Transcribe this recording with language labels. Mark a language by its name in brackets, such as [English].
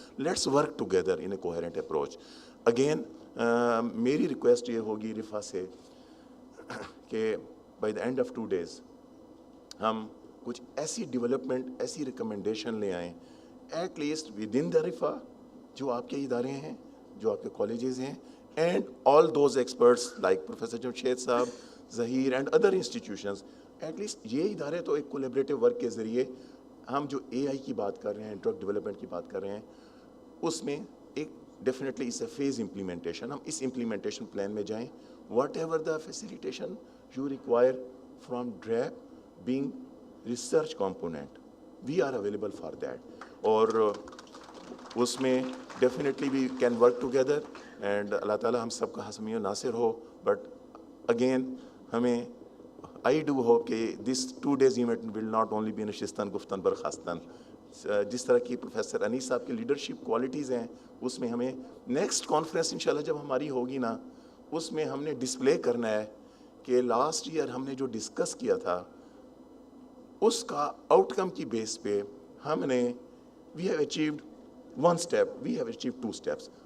[English] Let's work together in a coherent approach. [Urdu] Again میری request یہ ہوگی رفا سے کہ [English] by the end of 2 days [Urdu] ہم کچھ ایسی ڈیولپمنٹ, ایسی ریکمنڈیشن لے آئیں [English] at least with in the Riphah, [Urdu] جو آپ کے ادارے ہیں, جو آپ کے کالجز ہیں, [English] and all those experts like Professor Jamshed Saab, Zahir and other institutions, at least [Urdu] یہ ادارے تو ایک collaborative work کے ذریعے ہم جو AI کی بات کر رہے ہیں, ڈرگ ڈیولپمنٹ کی بات کر رہے ہیں, اس میں ایک [English] definitely it's a phase implementation. [Urdu] ہم اس implementation plan میں جائیں. [English] Whatever the facilitation you require from DRAP being research component, we are available for that. [Urdu] اور اس میں [English] definitely we can work together. And [Urdu] اللہ تعالیٰ ہم سب کا حسمی و ناصر ہو. [English] but again ہمیں I do hope کہ this 2 days event will not only be [Persian] نشستن گفتن برخاستن. [Urdu] جس طرح کی پروفیسر انیس صاحب کی لیڈرشپ کوالٹیز ہیں, اس میں ہمیں نیکسٹ کانفرنس انشاءاللہ جب ہماری ہوگی نا, اس میں ہم نے ڈسپلے کرنا ہے کہ لاسٹ ایئر ہم نے جو ڈسکس کیا تھا اس کا آؤٹ کم کی بیس پہ ہم نے [English] We have achieved 1 step, we have achieved 2 steps.